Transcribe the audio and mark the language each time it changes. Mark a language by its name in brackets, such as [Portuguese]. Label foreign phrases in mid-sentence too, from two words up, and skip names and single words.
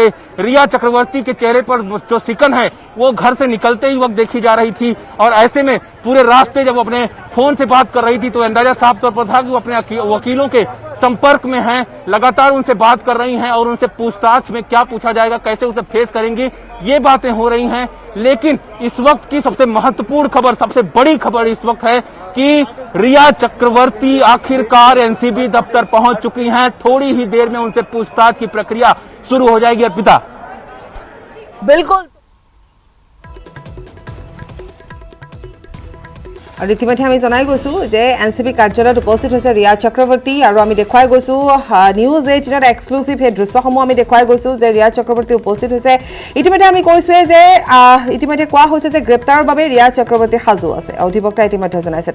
[Hindi] रिया चक्रवर्ती के चेहरे पर जो सिकन है वो घर से निकलते ही वक्त देखी जा रही थी और ऐसे में पूरे रास्ते जब वो अपने फोन से बात कर रही थी तो अंदाजा साफ तौर पर था कि वो अपने वकीलों के संपर्क में हैं, लगातार उनसे बात कर रही हैं और उनसे पूछताछ में क्या पूछा जाएगा, कैसे उसे फेस करेंगी, ये बातें हो रही हैं। लेकिन इस वक्त की सबसे महत्वपूर्ण खबर, सबसे बड़ी खबर इस वक्त है कि रिया चक्रवर्ती आखिरकार एनसीबी दफ्तर पहुंच चुकी हैं। थोड़ी ही देर में उनसे पूछताछ की प्रक्रिया शुरू हो जाएगी। अर्पिता, [Assamese] बिल्कुल আৰু ইতিমধ্যে আমি জনাই গৈছো যে এনসিবি কাৰ্যালয়ত উপস্থিত হৈছে ৰিয়া চক্ৰৱৰ্তী আৰু আমি দেখুৱাই গৈছো নিউজ 18ত এক্সক্লুসিভ হে দৃশ্যসমূহ আমি দেখুৱাই গৈছো যে ৰিয়া চক্ৰৱৰ্তী উপস্থিত হৈছে। ইতিমধ্যে আমি কৈছোৱে যে ইতিমধ্যে কোৱা হৈছে যে গ্ৰেপ্তাৰৰ বাবে ৰিয়া চক্ৰৱৰ্তী সাজু আছে, অধিবক্তা ইতিমধ্যে জনাইছে।